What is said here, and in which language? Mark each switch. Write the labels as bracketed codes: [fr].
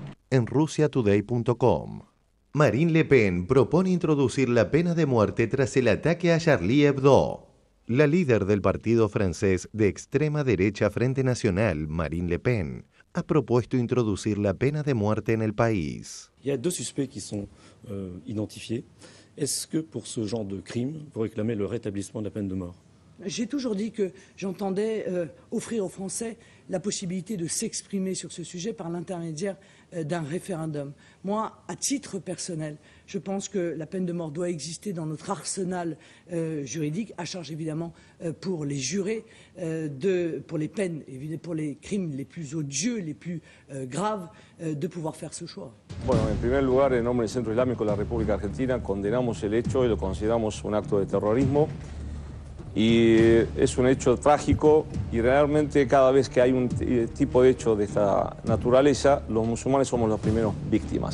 [es] En rusiatoday.com, Marine Le Pen propone introducir la pena de muerte tras el ataque a Charlie Hebdo. La líder del partido francés de extrema derecha Frente Nacional, Marine Le Pen, ha propuesto introducir la pena de muerte en el país. [fr] Il y a 2 suspects qui sont identifiés. Est-ce que pour ce genre de crime, vous réclamez le rétablissement de la peine de mort? J'ai toujours dit que j'entendais offrir aux Français la possibilité de s'exprimer sur ce sujet par l'intermédiaire d'un référendum. Moi, à titre personnel, je pense que la peine de mort doit exister dans notre arsenal juridique, à charge évidemment pour les jurés, pour les peines, pour les crimes les plus odieux, les plus graves, de pouvoir faire ce choix. [es] Bueno, en primer lugar, en nombre del Centro Islámico de la República Argentina, condenamos el hecho y lo consideramos un acto de terrorismo. Y es un hecho trágico y realmente cada vez que hay un tipo de hecho de esta naturaleza, los musulmanes somos los primeros víctimas.